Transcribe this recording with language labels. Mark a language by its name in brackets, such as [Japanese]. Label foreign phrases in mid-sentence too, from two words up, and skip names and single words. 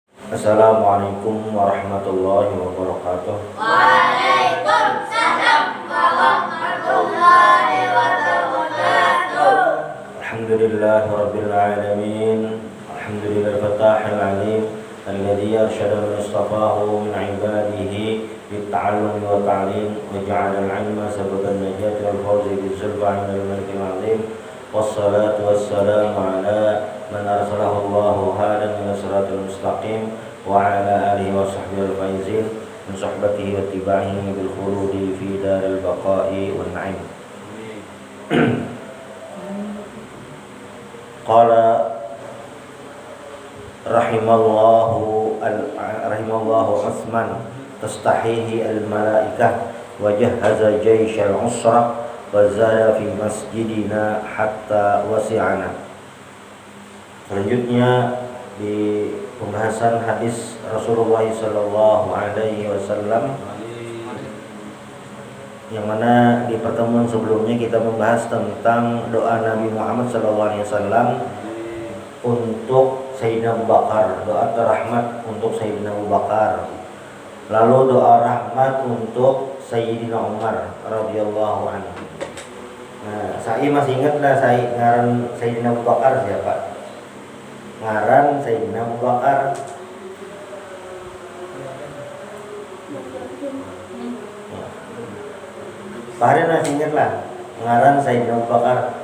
[Arabic] السلام عليكم ورحمة الله وبركاته. وعليكم السلام ورحمة الله وبركاته. الحمد لله رب العالمين. الحمد لله الفتاح العليم الذي أرشد من استفاده من عباده للتعلم والتعليم وجعل العلم سبب النجاة والفوز بالزلفى عند الملك العظيم. والصلاة والسلام على من أرسله الله هاديا إلى الصراط المستقيم وعلى آله وصحبه الفائزين من صحبته واتباعه بالخلود في دار البقاء والنعيم. قال رحمه الله عثمان تستحيه الملائكة وجهز جيش العسرة وزاد في مسجدنا حتى وسعنا. [Indonesian] Selanjutnya di pembahasan hadis Rasulullah [Arabic] صلى الله عليه وسلم, [Indonesian] yang mana di pertemuan sebelumnya kita membahas tentang doa Nabi Muhammad [Arabic] صلى الله عليه وسلم [Indonesian] untuk Sayyidina Abu Bakar, doa rahmat untuk Sayyidina Abu Bakar. Lalu doa rahmat untuk Sayyidina Umar [Arabic] رضي الله عنه. [Indonesian] Nah, saya masih ingat lah ngaran Sayyidina Abu Bakar siapa? Ngaran Sayyidina Abu Bakar. Pak Harin masih ingat lah ngaran Sayyidina Abu Bakar.